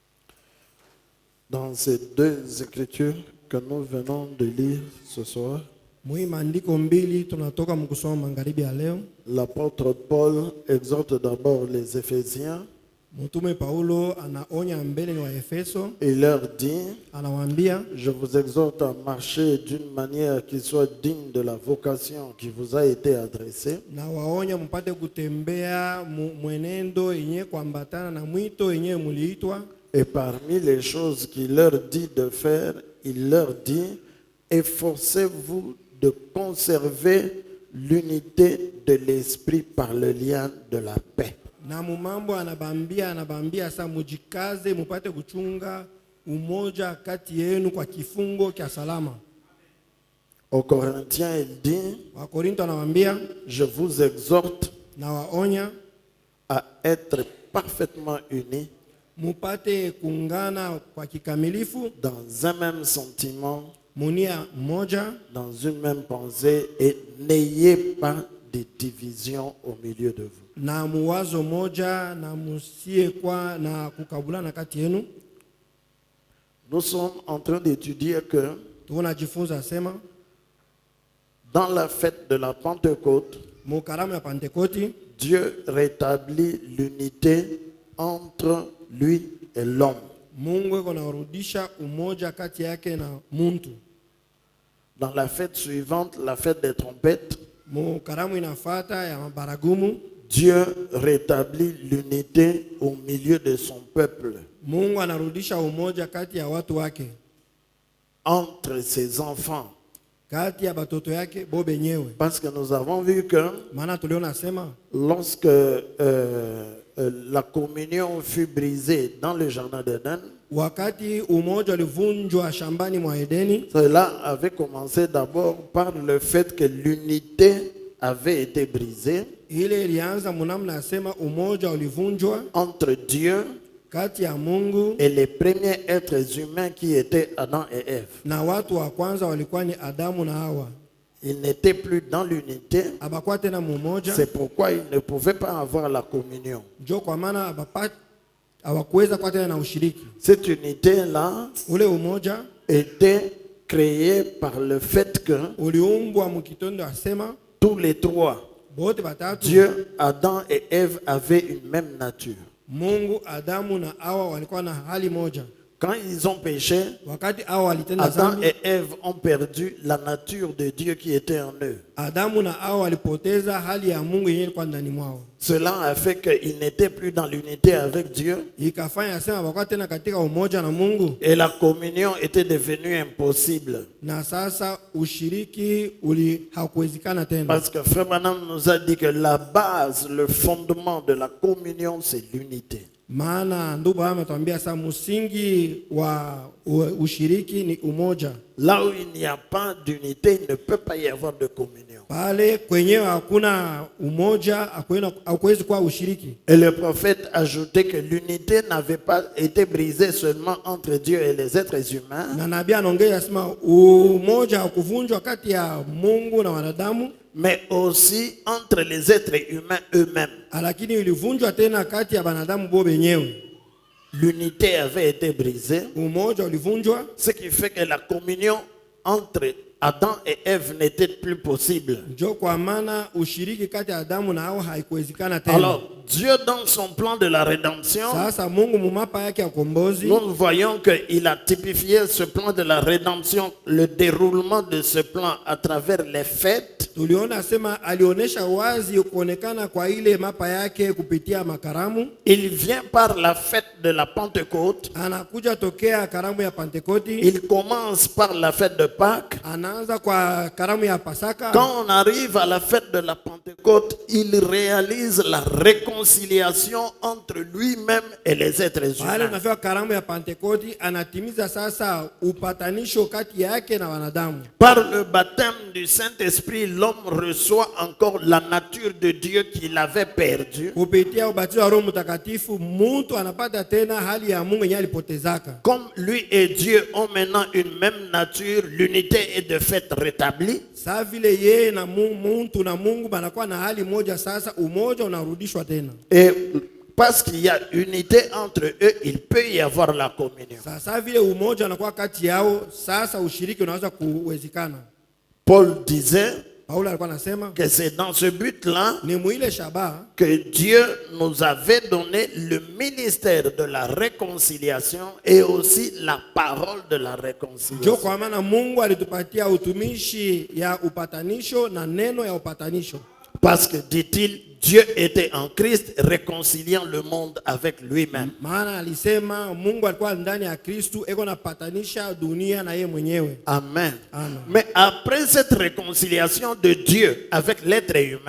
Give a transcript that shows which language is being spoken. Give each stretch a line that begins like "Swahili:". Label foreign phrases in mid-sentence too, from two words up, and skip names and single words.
French: Dans ces deux écritures que nous venons de lire ce soir,
Swahili: Mwi maandiko mbili tunatoka mkusoma magharibi ya leo.
French: L'apôtre Paul exhorte d'abord les Éphésiens.
Swahili: Mtume Paulo anaonya mbele ni wa Efeso.
French: Il leur dit,
Swahili: Anawaambia,
French: je vous exhorte à marcher d'une manière qui soit digne de la vocation qui vous a été adressée.
Swahili: na waonya mpate kutembea mwenendo yenye kuambatana na mwito yenye muliitwa.
French: Et parmi les choses qu'il leur dit de faire, il leur dit, efforcez-vous de conserver l'unité de l'esprit par le lien de la paix.
Swahili: Na mumambo anabambia sa mujikaze mupate kuchunga umoja kati yenu kwa kifungo kia salama.
French: Aux Corinthiens, il dit,
Swahili: Wa Korinto anawaambia,
French: je vous exhorte
Swahili: na waonya
French: à être parfaitement unis
Swahili: mupate kungana kwa kikamilifu
French: dans un même sentiment,
Swahili: munia moja
French: dans une même pensée, et n'ayez pas de division au milieu de vous.
Swahili: na muwazo moja na musie kwa na kukabulana kati yenu.
French: Nous sommes en train d'étudier que
Swahili: Tunajifunza sema
French: dans la fête de la Pentecôte,
Swahili: mukaramu ya Pentekoti
French: Dieu rétablit l'unité entre lui et l'homme.
Swahili: Mungu eko narudisha umoja kati yake na muntu.
French: Dans la fête suivante, la fête des trompettes,
Swahili: Mukaramu inafata ya baragumu,
French: Dieu rétablit l'unité au milieu de son peuple,
Swahili: Mungu anarudisha umoja kati ya watu wake,
French: entre ses enfants.
Swahili: kati ya batoto yake bo benyewe.
French: Parce que nous avons vu que
Swahili: Maana tuliona sema
French: lorsque la communion fut brisée dans le jardin d'Éden,
Swahili: wakati umoja ulivunjwa shambani mwa Edeni,
French: cela avait commencé d'abord par le fait que l'unité avait été brisée
Swahili: ile ilianza munamna sema umoja ulivunjwa
French: entre Dieu
Swahili: kati ya Mungu
French: et les premiers êtres humains qui étaient Adam et Ève.
Swahili: na watu wa kwanza walikuwa ni Adamu na Hawa.
French: Ils n'étaient plus dans l'unité,
Swahili: Abakuwa tena mumoja,
French: c'est pourquoi ils ne pouvaient pas avoir la communion.
Swahili: njo kwa maana hawakuweza kuwa tena na ushiriki.
French: Cette unité-là
Swahili: Ule umoja
French: était créée par le fait que
Swahili: uliumbwa mukitondo asema
French: tous les trois,
Swahili: bote batatu,
French: Dieu, Adam et Ève, avaient une même nature.
Swahili: Mungu, Adamu na Hawa walikuwa na hali moja.
French: Quand ils ont péché,
Swahili: Wakati Hawa walitenda
French: Adam
Swahili: dhambi,
French: et Ève ont perdu la nature de Dieu qui était en eux.
Swahili: Adamu na Hawa walipoteza hali ya Mungu yenye ilikuwa ndani mwao.
French: Cela a fait qu'ils n'étaient plus dans l'unité avec Dieu
Swahili: Ikafanya sema wakati tena katika umoja na Mungu,
French: et la communion était devenue impossible.
Swahili: na sasa ushiriki hakuwezekana tena.
French: Parce que Frère Branham nous a dit que la base, le fondement de la communion, c'est l'unité.
Swahili: Maana ndugu ametuambia sasa msingi wa ushiriki ni umoja.
French: Là où il n'y a pas d'unité, il ne peut pas y avoir de communion.
Swahili: Pale kwenyewe hakuna umoja, hakuwezi kuwa ushiriki.
French: Et le prophète ajoutait que l'unité n'avait pas été brisée seulement entre Dieu et les êtres humains,
Swahili: Na nabii anaongea sema umoja hakuvunjwa kati ya Mungu na wanadamu,
French: mais aussi entre les êtres humains eux-mêmes.
Swahili: lakini ilivunjwa tena kati ya wanadamu bo benyewe.
French: L'unité avait été brisée,
Swahili: Umoja ulivunjwa,
French: ce qui fait que la communion entre Adam et Ève n'était plus possible.
Swahili: njo kwa maana ushiriki kati ya Adamu na Hawa haikuwezekana tena.
French: Alors, Dieu dans son plan de la rédemption,
Swahili: Sasa Mungu mumapa yake ya ukombozi,
French: nous voyons qu'il a typifié ce plan de la rédemption, le déroulement de ce plan à travers les fêtes.
Swahili: tuliona sema alionyesha wazi kuonekana kwa ile mapa yake kupitia makaramu.
French: Il vient par la fête de la Pentecôte.
Swahili: Anakuja tokea karamu ya Pentekoti,
French: Il commence par la fête de Pâques.
Swahili: anaanza kwa karamu ya Pasaka.
French: Quand on arrive à la fête de la Pentecôte, il réalise la réconciliation entre lui-même et les êtres
Swahili: Pale
French: humains.
Swahili: unafika karamu ya Pentekoti, anatimiza sasa upatanisho kati yake na wanadamu.
French: Par le baptême du Saint-Esprit, l'homme reçoit encore la nature de Dieu qu'il avait perdue.
Swahili: Kupitia ubatizo wa Roho Mtakatifu, mtu anapata tena hali ya Mungu yenye alipotezaka.
French: Comme lui et Dieu ont maintenant une même nature, l'unité est de fait rétablie.
Swahili: Sa vile yeye na mtu na Mungu banakuwa na hali moja, sasa umoja unarudishwa tena.
French: Et parce qu'il y a unité entre eux, il peut y avoir la communion.
Swahili: Sasa vile umoja unakuwa kati yao, sasa ushiriki unaweza kuwezekana.
French: Paul disait
Swahili: Paulo alikuwa anasema
French: que c'est dans ce but-là
Swahili: ni muile shabaha
French: que Dieu nous avait donné le ministère de la réconciliation et aussi la parole de la
Swahili: jo
French: réconciliation.
Swahili: kwa maana Mungu alitupatia utumishi ya upatanisho na neno ya upatanisho.
French: Parce que, dit-il, Dieu était en Christ réconciliant le monde avec lui-même.
Swahili: Maana alisema Mungu alikuwa ndani ya Kristo eko napatanisha dunia na yeye mwenyewe.
French: Amen.
Swahili: Amen.
French: Mais après cette réconciliation de Dieu avec l'être humain,